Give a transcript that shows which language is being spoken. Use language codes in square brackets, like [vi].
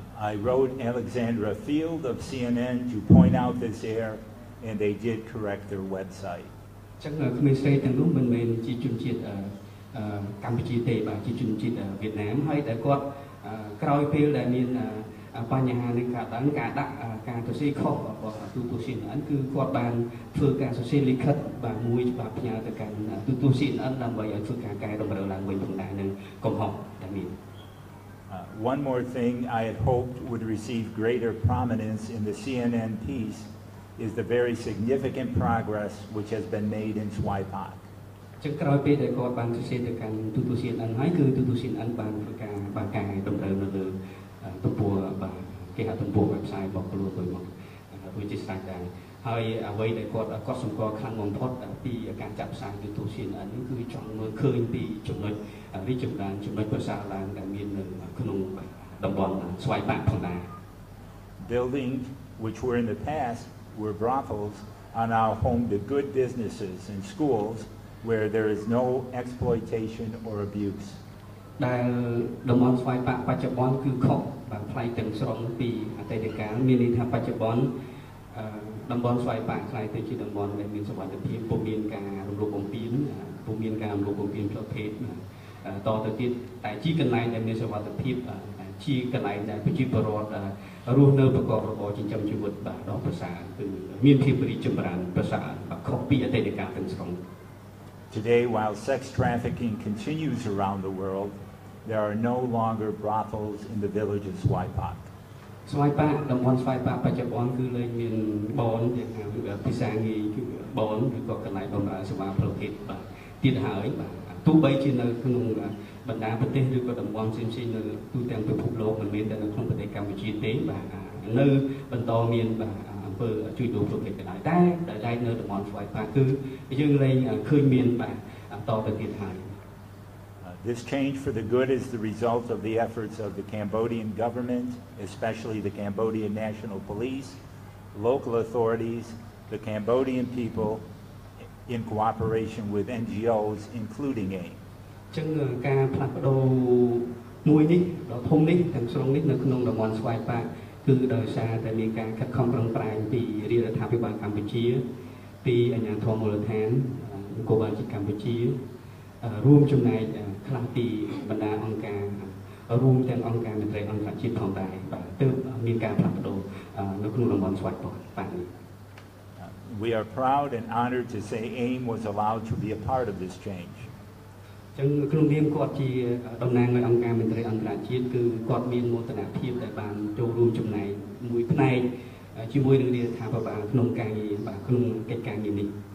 [en] I wrote Alexandra Field of CNN to point out this error, and they did correct their website. [km] ចឹងក្មេងស្រីទាំងនោះមិនមែនជាជនជាតិកម្ពុជាទេបាទជាជនជាតិវៀតណាមហើយតែគាត់ក្រោយពេលដែលមានបញ្ហានេះកើតឡើងការដាក់ការសរសេរខុសរបស់ទូទស្សន៍ CNN គឺគាត់បានធ្វើការសរសេរលិខិតបាទមួយច្បាប់ផ្ញើទៅកាន់ទូទស្សន៍ CNN ដើម្បីឲ្យធ្វើការកែតម្រូវឡើងវិញផងដែរនឹងកំហុសដែលមាន [en] One more thing I had hoped would receive greater prominence in the CNN piece is the very significant progress which has been made in Swipak. [km] ចឹងក្រោយពេលដែលគាត់បានសរសេរទៅកាន់ទូទស្សន៍ CNN ហើយគឺទូទស្សន៍ CNN បានធ្វើការបានកែតម្រូវនៅលើទំព័របាទគេហៅទំព័រ website របស់ខ្លួនទៅមកវាជាស្រេចដែរហើយអ្វីដែលគាត់សម្គាល់ខ្លាំងបំផុតពីការចាក់ផ្សាយទូទស្សន៍ CNN នេះគឺចង់មើលឃើញពីចំណុចរីកចម្រើនចំណុចប្រសើរឡើងដែលមាននៅក្នុងតំបន់ស្វាយបាក់ផងដែរ [en] Buildings which were in the past were brothels are now home to good businesses and schools where there is no exploitation or abuse. [km] ដែលតំបន់ស្វាយបាក់បច្ចុប្បន្នគឺខុសបាទផ្លៃទាំងស្រុងពីអតីតកាលមានន័យថាបច្ចុប្បន្នតំបន់ស្វាយបាក់ខ្លាយទៅជាតំបន់ដែលមានសុវត្ថិភាពពុំមានការរំលោភបំពានពុំមានការរំលោភបំពានផ្លូវភេទតទៅទៀតតែជាកន្លែងដែលមានសុវត្ថិភាពជាកន្លែងដែលប្រជាពលរដ្ឋរស់នៅប្រកបរបរចិញ្ចឹមជីវិតបាទដ៏ប្រសើរគឺមានភាពរីកចម្រើនប្រសើរបាទខុសពីអតីតកាលទាំងស្រុង [en] Today, while sex trafficking continues around the world, there are no longer brothels in the village of Swipak. [km] ស្វាយបាក់តំបន់ស្វាយបាក់បច្ចុប្បន្នគឺលែងមានបនយ៉ាងហៅភាសាងាយគឺបនឬក៏កន្លែងបម្រើសេវាផ្លូវភេទបាទទៀតហើយបាទទោះបីជានៅក្នុងបណ្ដាប្រទេសឬក៏តំបន់ផ្សេងៗនៅទូទាំងពិភពលោកមិនមែនតែនៅក្នុងប្រទេសកម្ពុជាទេបាទនៅបន្តមានបាទអំពើជួញដូរផ្លូវភេទដែរតែដែលនៅតំបន់ស្វាយបាក់គឺយើងលែងឃើញមានបាទតទៅទៀតហើយ [en] This change for the good is the result of the efforts of the Cambodian government, especially the Cambodian National Police, local authorities, the Cambodian people, in cooperation with NGOs, including AIM. [km] ចឹងការផ្លាស់ប្ដូរមួយនេះដ៏ធំនេះទាំងស្រុងនេះនៅក្នុងតំបន់ស្វាយបាក់គឺដោយសារតែមានការខិតខំប្រឹងប្រែងពីរាជរដ្ឋាភិបាលកម្ពុជាពីអាជ្ញាធរមូលដ្ឋាននគរបាលជាតិកម្ពុជារួមចំណែកខ្លះពីបណ្ដាអង្គការរួមទាំងអង្គការមន្ត្រីអន្តរជាតិផងដែរបាទទើបមានការផ្លាស់ប្ដូរនៅក្នុងតំបន់ស្វាយបាក់នេះ [en] We are proud and honored to say AIM was allowed to be a part of this change. [km] ចឹងក្នុងនាមគាត់ជាតំណាងនៃអង្គការមន្ត្រីអន្តរជាតិគឺគាត់មានមោទនភាពដែលបានចូលរួមចំណែកមួយផ្នែកជាមួយនឹងរាជរដ្ឋាភិបាលក្នុងការងារបាទក្នុងកិច្ចការងារនេះ